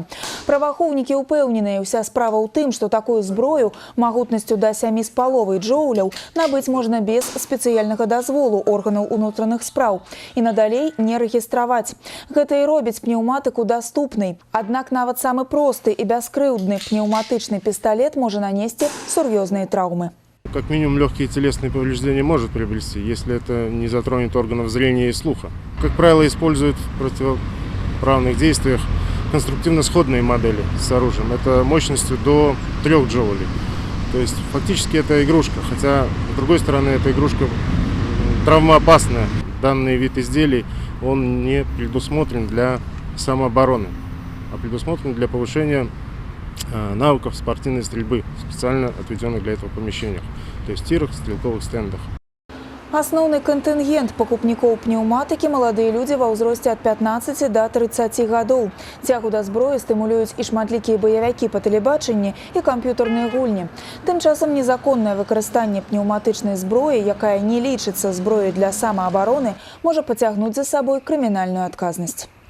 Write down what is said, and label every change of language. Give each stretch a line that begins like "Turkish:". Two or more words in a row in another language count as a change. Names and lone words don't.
Belarusian: Праваахоўнікі ўпэўненыя, уся справа ў тым, што такую зброю магутнасцю да 7,5 джоуляў набыць можна без спецыяльнага дазволу органаў унутраных спраў і надалей не рэгістраваць. Гэта і робіць пнеўматыку даступнай. Аднак нават самы просты і бескрыўдны пнеўматычны пісталет можа нанесці сур'ёзныя траўмы.
Russian: Как минимум легкие телесные повреждения может приобрести, если это не затронет органов зрения и слуха. Как правило, используют в противоправных действиях конструктивно-сходные модели с оружием. Это мощностью до 3 джоулей. То есть фактически это игрушка, хотя с другой стороны эта игрушка травмоопасная. Данный вид изделий он не предусмотрен для самообороны, а предусмотрен для повышения навыков спортивной стрельбы в специально отведенных для этого помещениях, то есть тирах, стрелковых стендах.
Belarusian: Асноўны кантынгент пакупнікоў пнеўматыкі – маладыя людзі ва ўзросце ад 15 да 30 гадоў. Цягу да зброі стымулююць і шматлікія баявікі па тэлебачанні і камп'ютарныя гульні. Тым часам незаконнае выкарыстанне пнеўматычнай зброі, якая не лічыцца зброяй для самаабароны, можа пацягнуць за сабой крымінальную адказнасць.